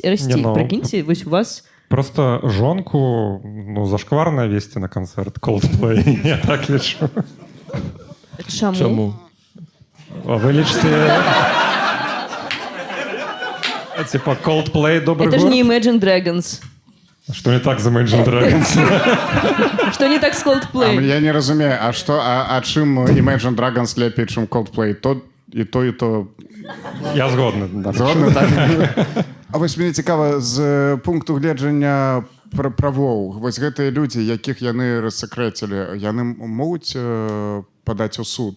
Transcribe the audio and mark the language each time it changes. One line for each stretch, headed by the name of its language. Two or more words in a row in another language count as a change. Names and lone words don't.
Belarusian: Прыкіньце, вось у вас... Просто жонку, ну, зашкварна весці на канцэрт Coldplay. Я так лічу. Чаму? Вы лічыце...
Russian: Типа Coldplay добрый Это
Belarusian: гурт?
Russian: ж не Imagine Dragons. Что не так з Imagine Dragons? Что не так з Coldplay?
Belarusian: Я не разумею, а чым Imagine Dragons лепей, чым Coldplay? І то... Я згодны. Згодны, так? А вось мне цікава, з пункту гледжання правоў, вось гэтыя людзі, якіх яны рассакрэцілі, яны могуць падаць у суд?